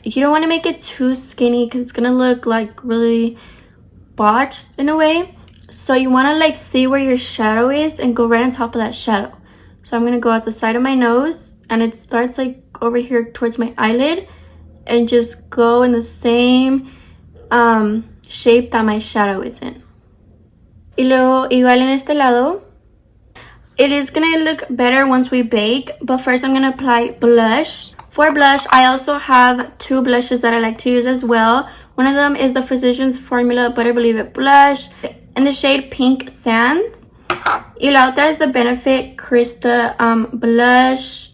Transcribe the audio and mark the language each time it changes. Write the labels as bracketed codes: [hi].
[en] You don't want to make it too skinny because it's going to look like really botched in a way. So you want to like see where your shadow is and go right on top of that shadow. So I'm going to go at the side of my nose and it starts like over here towards my eyelid and just go in the same shape that my shadow is in. [es] Y luego igual en este lado. [en] It is gonna look better once we bake, but first I'm gonna apply blush. For blush, I also have two blushes that I like to use as well. One of them is the Physicians Formula Butter Believe It blush in the shade Pink Sands. [es] Y la otra [en] is the Benefit Krista blush.